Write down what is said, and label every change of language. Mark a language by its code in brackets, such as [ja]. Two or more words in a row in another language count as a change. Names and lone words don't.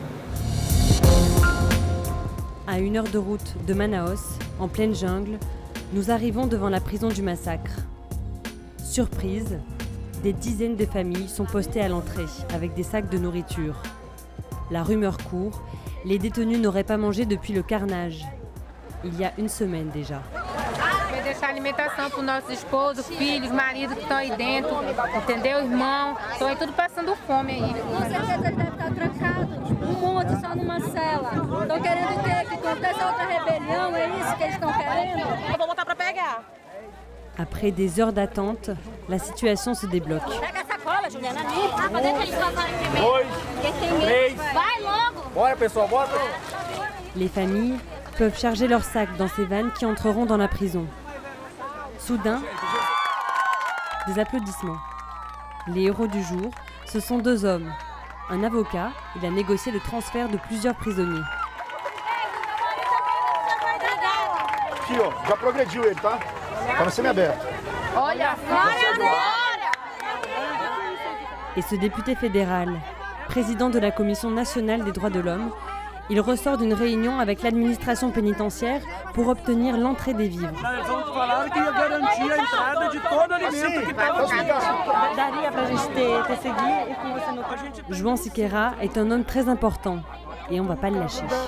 [fr] À 1 heure de route de Manaus, en pleine jungle, nous arrivons devant la prison du massacre. Surprise, des dizaines de familles sont postées à l'entrée avec des sacs de nourriture. La rumeur court, les détenus n'auraient pas mangé depuis le carnage, il y a 1 semaine déjà. [pt] Vai deixar alimentação para os nossos esposos, filhos, maridos que estão aí dentro, entendeu, irmão? Estão aí tudo passando fome aí. Com certeza eles devem estar trancados, um monte só numa cela. Estão querendo o quê? Que aconteça outra rebelião, é isso que eles estão querendo? Eu vou voltar para pegar. [fr] Après des heures d'attente, la situation se débloque. [pt] Pega a sacola, Juliana, ali. Deixa eles passarem primeiro. 2, 3. Vai logo. Bora, pessoal, bora. [fr] Les familles peuvent charger leurs sacs dans ces vannes qui entreront dans la prison. Soudain, des applaudissements. Les héros du jour, ce sont 2 hommes. Un avocat, il a négocié le transfert de plusieurs prisonniers. [pt] Aqui, ó, já progrediu ele, tá? Tá no semi-aberto. Olha, [fr] Et ce député fédéral, président de la Commission nationale des droits de l'homme. Il ressort d'une réunion avec l'administration pénitentiaire pour obtenir l'entrée des vivres. João Siqueira est un homme très important et on ne va pas le lâcher.